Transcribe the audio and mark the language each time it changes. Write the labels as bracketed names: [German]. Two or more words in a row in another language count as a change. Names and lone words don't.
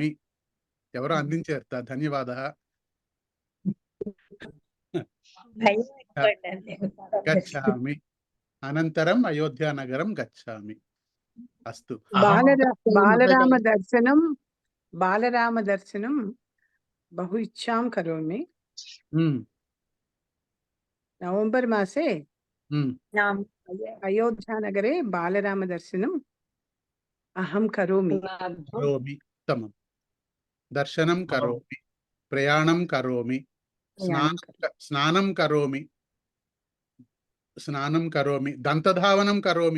[Telugu] ఎవరో అందించారు. ధన్యవాదాలు. గచ్చామి. [Sanskrit] అనంతరం అయోధ్య నగరం గచ్చామి. అస్తు. బాలరామ దర్శనం बहु इच्छां करोमि। नवंबर मासे अयोध्या नगरे बालराम दर्शनम् अहं करोमि। उत्तमं। दर्शनं करोमि, प्रयाणं करोमि, स्नानं करोमि, दन्तधावनं करोमि।